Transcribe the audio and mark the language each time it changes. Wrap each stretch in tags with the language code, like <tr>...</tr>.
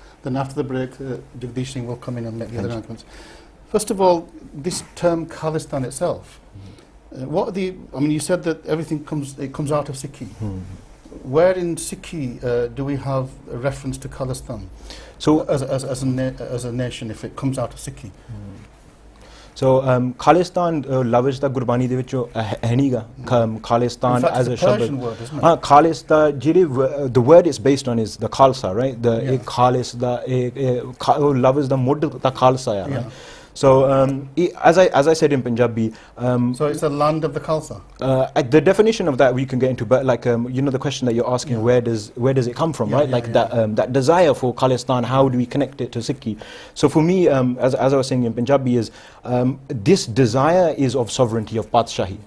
<en>Then after the break, Jagdish Singh will come in and make the other arguments. First of all, this term Khalistan itself, what are the, I mean, you said that everything comes out of Sikhi. Where in Sikhi do we have a reference to Khalistan? So as a nation, if it comes out of Sikhi?</en> <pa>So Khalistan ਲਫ਼ਜ਼ ਤਾਂ ਗੁਰਬਾਣੀ ਦੇ ਵਿੱਚੋਂ ਹੈ ਨਹੀਂਗਾ।</pa> <en>Khalistan as a Persian word, isn't it? Khalistan ਜਿਹੜੇ the word it's based on is the Khalsa, right?</en> <pa>The Khalis ਦਾ ਲਫ਼ਜ਼ ਦਾ ਮੁੱਢ ਤਾਂ Khalsa ਆ, right?</pa> <en>So as I said in Punjabi, so it's the land of the Khalsa. The definition of that we can get into, but like you know the question that you're asking, where does it come from, right? Like that desire for Khalistan, how do we connect it to Sikhi? So for me, as I was saying in Punjabi, is this desire is of sovereignty of Patshahi.</en>